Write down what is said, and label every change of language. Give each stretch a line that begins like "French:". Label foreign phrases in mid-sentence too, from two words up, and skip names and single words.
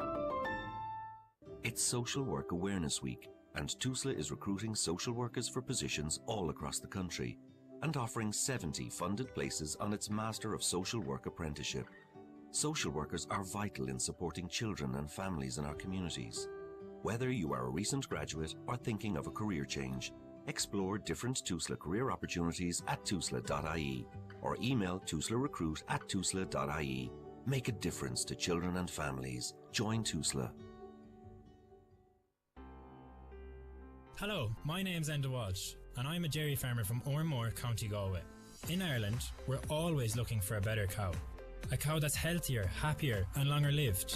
English: It's Social Work Awareness Week, and TUSLA is recruiting social workers for positions all across the country and offering 70 funded places on its Master of Social Work apprenticeship. Social workers are vital in supporting children and families in our communities. Whether you are a recent graduate or thinking of a career change, explore different TUSLA career opportunities at tusla.ie or email tuslarecruit@tusla.ie. Make a difference to children and families. Join TUSLA. Hello, my name's Enda Walsh, and I'm a dairy farmer from Ormore, County Galway. In Ireland, we're always looking for a better cow. A cow that's healthier, happier and longer lived.